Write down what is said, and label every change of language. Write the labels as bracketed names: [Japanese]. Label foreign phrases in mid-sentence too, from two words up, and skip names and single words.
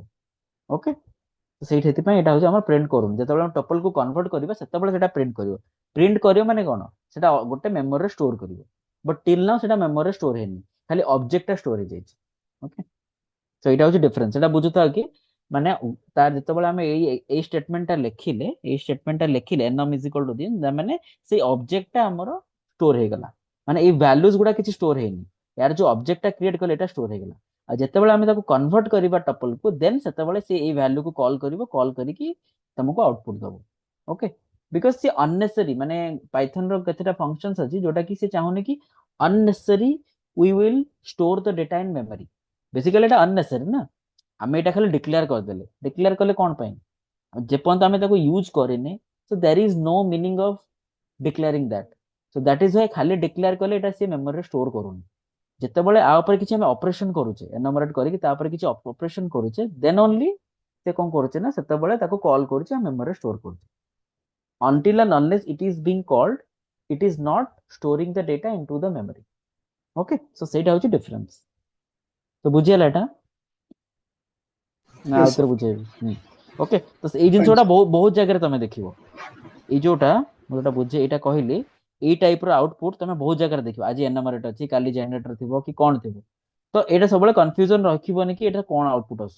[Odia] ଓକେ, ସେଇଥିପାଇଁ ଏଇଟା ହଉଛି ଆମର ପ୍ରିଣ୍ଟ କରୁନି, ଯେତେବେଳେ ଆମେ ଟପଲ କୁ କନଭର୍ଟ କରିବା ସେତେବେଳେ ସେଟା ପ୍ରିଣ୍ଟ କରିବ। ପ୍ରିଣ୍ଟ କରିବ ମାନେ କଣ, ସେଟା ଗୋଟେ ମେମୋରିରେ ଷ୍ଟୋର କରିବ। [English] but till now [Odia] ସେଟା ମେମୋରିରେ ଷ୍ଟୋର ହେଇନି, ଖାଲି ଅବଜେକ୍ଟଟା ଷ୍ଟୋର ହେଇଯାଇଛି। ଓକେ, ତ ଏଇଟା ହଉଛି ଡିଫରେନ୍ସ, ସେଟା ବୁଝୁଥାଅ କି ମାନେ ତାର ଯେତେବେଳେ ଆମେ ଏଇ ଷ୍ଟେଟମେଣ୍ଟଟା ଲେଖିଲେ, [English] num is equal to this, [Odia] ମାନେ ସେଇ ଅବଜେକ୍ଟଟା ଆମର ଷ୍ଟୋର ହେଇଗଲା, ମାନେ ଏଇ ଭ୍ୟାଲୁଜ ଗୁଡା କିଛି ଷ୍ଟୋର ହେଇନି, ୟାର ଯୋଉ ଅବଜେକ୍ଟଟା କ୍ରିଏଟ କଲେ ଏଟା ଷ୍ଟୋର ହେଇଗଲା। ଆଉ ଯେତେବେଳେ ଆମେ ତାକୁ କନଭର୍ଟ କରିବା ଟପଲକୁ, ଦେନ୍ ସେତେବେଳେ ସେ ଏଇ ଭ୍ୟାଲୁକୁ କଲ୍ କରିବ, କଲ୍ କରିକି ତମକୁ ଆଉଟପୁଟ ଦବ। [English] okay, because [Odia] ସେ ଅନନେସେରୀ, ମାନେ ପାଇଥନ ର କେତେଟା ଫଙ୍କସନ୍ସ ଅଛି ଯୋଉଟା କି ସେ ଚାହୁଁନି କି [English] unnecessary we will store the data in memory। [Odia] ବେସିକାଲି ଏଟା unnecessary ନା, ଆମେ ଏଇଟା ଖାଲି ଡିକ୍ଲେୟାର କରିଦେଲେ, ଡିକ୍ଲେୟାର କଲେ କଣ ପାଇଁ, ଯେପର୍ଯ୍ୟନ୍ତ ଆମେ ତାକୁ ୟୁଜ କରିନେ, [English] so there is no meaning of declaring that, so that is why [Odia] ଖାଲି ଡିକ୍ଲେୟାର କଲେ ଏଟା ସେ ମେମୋରିରେ ଷ୍ଟୋର କରୁନି। ଯେତେବେଳେ ଆ ଉପରେ କିଛି ଆମେ ଅପରେସନ କରୁଛେ, ଏନମରେଟ କରିକି ତା ଉପରେ କିଛି ଅପରେସନ କରୁଛେ, [English] then only [Odia] ସେ କଣ କରୁଛେ ନା ସେତେବେଳେ ତାକୁ କଲ୍ କରୁଛେ, ଆଉ ମେମୋରିରେ ଷ୍ଟୋର କରୁଛେ। [English] until and unless it is being called, it is not storing the data into the memory। okay, so [Odia] ସେଇଟା ହଉଛି ଡିଫରେନ୍ସ। ତ ବୁଝିଗଲା ଏଟା ନା ଆଉ [English] Yes, sir. [Odia] ଥରେ ବୁଝେଇବି? ଓକେ, ତ ଏଇ ଜିନିଷ [English] Fine, [Odia] ଗୁଡା [English] sir. [Odia] ବହୁତ ଜାଗାରେ ତମେ ଦେଖିବ। ଏଇ ଯୋଉଟା ମୁଁ ଯୋଉଟା ବୁଝେ ଏଇଟା କହିଲି, ଏଇ ଟାଇପ ର ଆଉଟପୁଟ ତମେ ବହୁତ ଜାଗାରେ ଦେଖିବ। ଆଜି ଏନମରେଟ ଅଛି, କାଲି ଜେନେରେଟର ଥିବ କି କଣ ଥିବ, ତ ଏଇଟା ସବୁବେଳେ କନଫ୍ୟୁଜନ ରଖିବନି କି ଏଟା କଣ ଆଉଟପୁଟ ଆସୁଛି।